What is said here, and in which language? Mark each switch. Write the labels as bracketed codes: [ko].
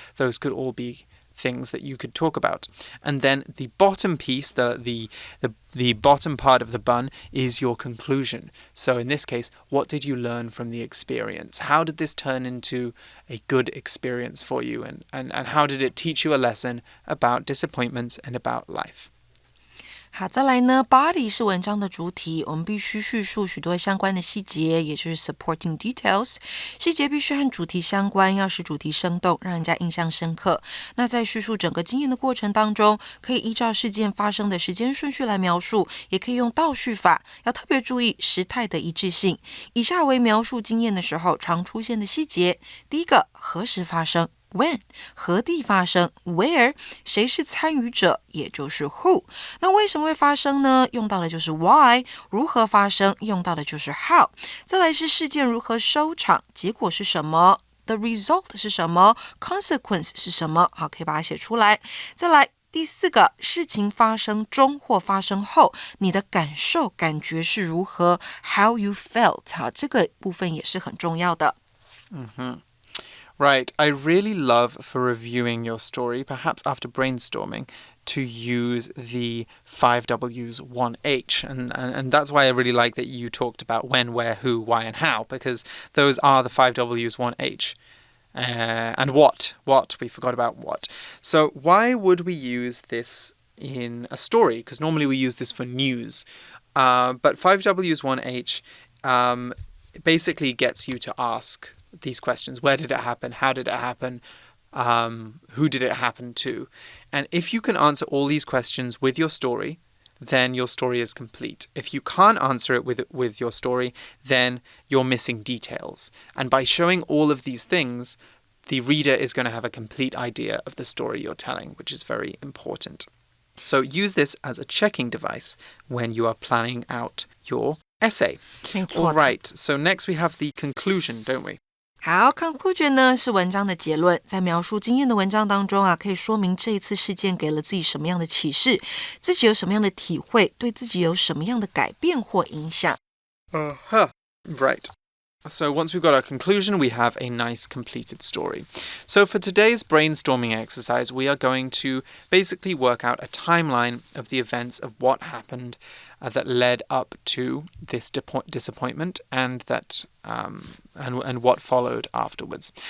[en] Those could all be things that you could talk about. And then the bottom piece, the bottom part of the bun is your conclusion. So in this case, what did you learn from the experience? How did this turn into a good experience for you? And how did it teach you a lesson about disappointments and about life? [zh] 好，再来呢 body 是文章的主体，我们必须叙述许多相关的细节，也就是 supporting details。细节必须和主题相关，要使主题生动，让人家印象深刻。那在叙述整个经验的过程当中，可以依照事件发生的时间顺序来描述，也可以用倒叙法，要特别注意时态的一致性。以下为描述经验的时候常出现的细节。第一个，何时发生？When 何地发生 Where 谁是参与者也就是 Who 那为什么会发生呢用到的就是 Why 如何发生用到的就是 How 再来是事件如何收场结果是什么 The result 是什么 Consequence 是什么好可以把它写出来再来第四个事情发生中或发生后你的感受感觉是如何 [en] How you felt [zh] 好这个部分也是很重要的 [en] Right, I really love for reviewing your story, perhaps after brainstorming, to use the 5Ws 1H. And that's why I really like that you talked about when, where, who, why, and how, because those are the 5Ws 1H. And what, we forgot about what. So why would we use this in a story? Because normally we use this for news. But 5Ws 1H basically gets you to ask these questions. Where did it happen? How did it happen? Who did it happen to? And if you can answer all these questions with your story, then your story is complete. If you can't answer it with your story, then you're missing details. And by showing all of these things, the reader is going to have a complete idea of the story you're telling, which is very important. So use this as a checking device when you are planning out your essay. All right, so next we have the conclusion, don't we? [zh] 好 conclusion 呢是文章的结论在描述经验的文章当中可以说明这一次事件给了自己什么样的启示自己有什么样的体会对自己有什么样的改变或影响 [en] Right. So once we've got our conclusion, we have a nice completed story. So for today's brainstorming exercise, we are going to basically work out a timeline of the events of what happened that led up to this disappointment and that and what followed afterwards.